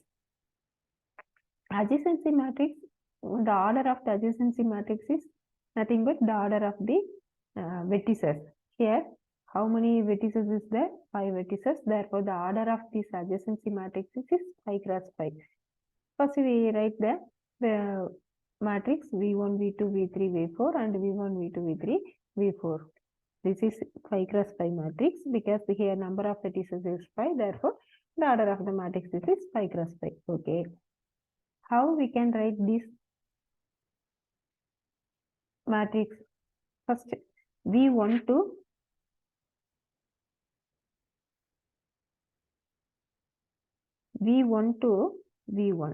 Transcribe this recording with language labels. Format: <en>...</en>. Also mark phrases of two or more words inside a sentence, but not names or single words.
<en>Adjacency matrix, the order of the adjacency matrix is nothing but the order of the vertices. Here, how many vertices is there? 5 vertices. Therefore, the order of this adjacency matrix is 5 cross 5. First, we write the matrix V1, V2, V3, V4 and V1, V2, V3, V4. This is 5 cross 5 matrix because here number of vertices is 5. Therefore, the order of the matrix is 5 cross 5. Okay. How we can write this matrix? First, V1 to V1.</en>